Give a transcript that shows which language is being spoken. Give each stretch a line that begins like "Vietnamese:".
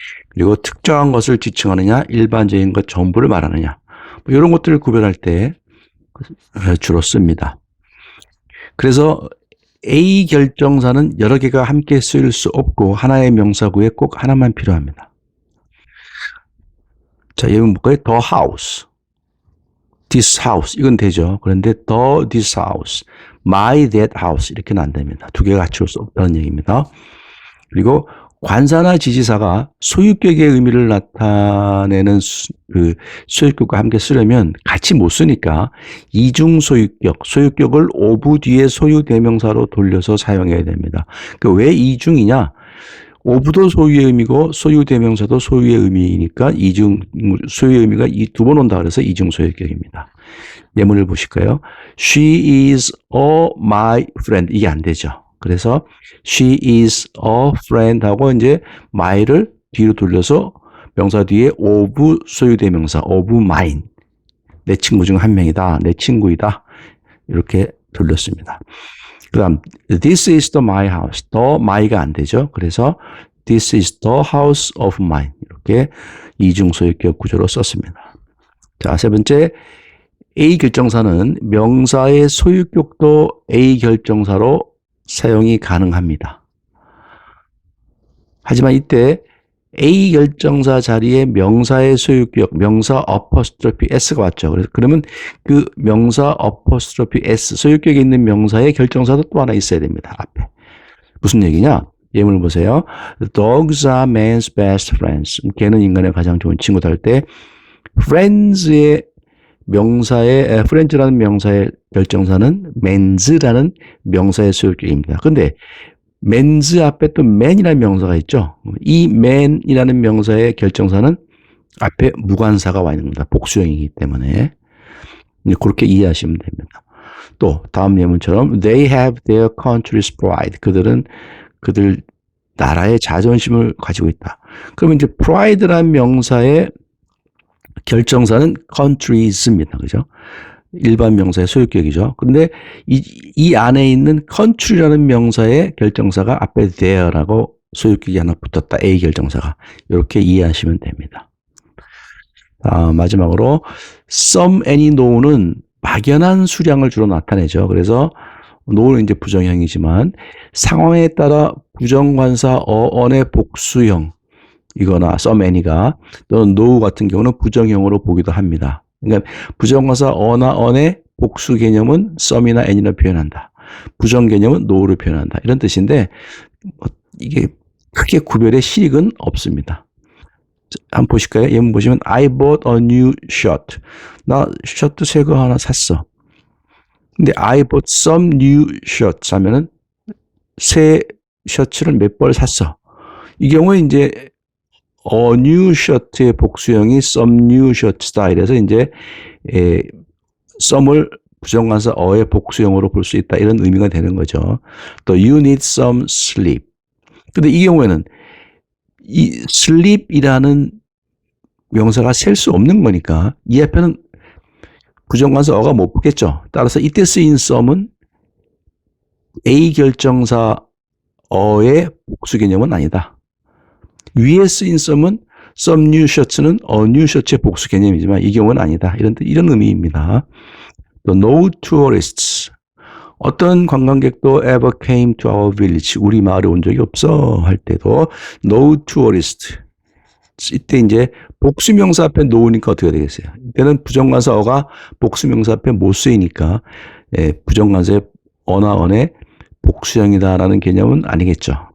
Korean: 그리고 특정한 것을 지칭하느냐 일반적인 것 전부를 말하느냐 이런 것들을 구별할 때 주로 씁니다. 그래서 A 결정사는 여러 개가 함께 쓰일 수 없고 하나의 명사구에 꼭 하나만 필요합니다. 자, 예문 볼까요?
English: The house, this house
Korean: 이건 되죠. 그런데
English: the this house, my that house
Korean: 이렇게는 안 됩니다. 두 개가 같이 올 수 없다는 얘기입니다. 그리고 관사나 지시사가 소유격의 의미를 나타내는 그 소유격과 함께 쓰려면 같이 못 쓰니까 이중 소유격을 오부 뒤에 소유 대명사로 돌려서 사용해야 됩니다. 왜 이중이냐? 오부도 소유의 의미고 소유 대명사도 소유의 의미니까 이중 소유의 의미가 두 번 온다 그래서 이중 소유격입니다. 예문을 보실까요?
English: She is my friend
Korean: 이게 안 되죠. 그래서
English: she is a friend
Korean: 하고 이제 my를 뒤로 돌려서 명사 뒤에 of 소유 대명사
English: of mine
Korean: 내 친구 중 한 명이다. 내 친구이다. 이렇게 돌렸습니다. 그 다음
English: this is the my house. the my가
Korean: 안 되죠. 그래서
English: this is the house of mine.
Korean: 이렇게 이중 소유격 구조로 썼습니다. 자, 세 번째 A 결정사는 명사의 소유격도 A 결정사로 사용이 가능합니다. 하지만 이때 A 결정사 자리에 명사의 소유격, 명사 어퍼스트로피 S가 왔죠. 그러면 그 명사 어퍼스트로피 S, 소유격에 있는 명사의 결정사도 또 하나 있어야 됩니다. 앞에. 무슨 얘기냐? 예문을 보세요.
English: The dogs are man's best friends.
Korean: 개는 인간의 가장 좋은 친구다 할 때 friends의 명사의 friends라는 명사의 결정사는 man's라는 명사의 소유격입니다. 근데 man's 앞에 또 man이라는 명사가 있죠. 이 man이라는 명사의 결정사는 앞에 무관사가 와 있는 겁니다. 복수형이기 때문에 그렇게 이해하시면 됩니다. 또 다음 예문처럼
English: they have their country's pride.
Korean: 그들은 그들 나라의 자존심을 가지고 있다. 그러면 이제 pride라는 명사의 결정사는 countries입니다. 그죠? 일반 명사의 소유격이죠. 그런데 이 안에 있는 country라는 명사의 결정사가 앞에 there라고 소유격이 하나 붙었다. A 결정사가. 이렇게 이해하시면 됩니다. 마지막으로 some, any, no는 막연한 수량을 주로 나타내죠. 그래서 no는 이제 부정형이지만 상황에 따라 부정관사 어언의 복수형 이거나 some, any가 또는 no 같은 경우는 부정형으로 보기도 합니다. 그러니까 부정관사 어나 언의 복수 개념은 some이나 any로 표현한다. 부정 개념은 no로 표현한다. 이런 뜻인데 이게 크게 구별의 실익은 없습니다. 한번 보실까요? 예문 보시면
English: I bought a new shirt.
Korean: 나 셔츠 새 거 하나 샀어. 근데
English: I bought some new shirts
Korean: 하면은 새 셔츠를 몇 벌 샀어. 이 경우에 이제 a new shirt의 복수형이 some new shirts다. 이래서 이제 some을 부정관사 어의 복수형으로 볼 수 있다. 이런 의미가 되는 거죠. 또
English: you need some sleep.
Korean: 근데 이 경우에는 이 sleep이라는 명사가 셀 수 없는 거니까 이 앞에는 부정관사 어가 못 붙겠죠. 따라서 이때 쓰인 some은 A 결정사 어의 복수 개념은 아니다. 위에 쓰인 some은 some new shirts는 a new shirts의 복수 개념이지만 이 경우는 아니다. 이런 의미입니다. 또
English: no tourists.
Korean: 어떤 관광객도
English: ever came to our village.
Korean: 우리 마을에 온 적이 없어 할 때도
English: no tourist.
Korean: 이때 이제 복수명사 앞에 no니까 어떻게 되겠어요? 이때는 부정관사 어가 복수명사 앞에 못 쓰이니까 부정관사의 어나 언의 복수형이다라는 개념은 아니겠죠.